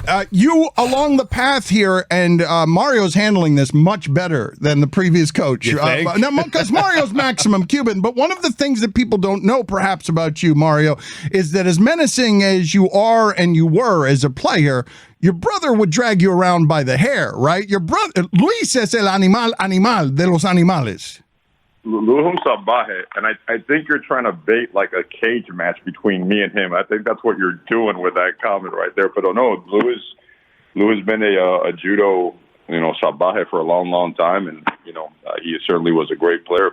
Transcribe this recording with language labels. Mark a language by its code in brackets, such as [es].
[en] You along the path here, and Mario's handling this much better than the previous coach. Because Mario's maximum Cuban. But one of the things that people don't know, perhaps, about you, Mario, is that as menacing as you are and you were as a player, your brother would drag you around by the hair, right? Your brother, [es] Luis es el animal de los animales. [en] Luis salvaje, and I think you're trying to bait like a cage match between me and him. I think that's what you're doing with that comment right there. But no, Luis been a judo, salvaje for a long, long time, and he certainly was a great player.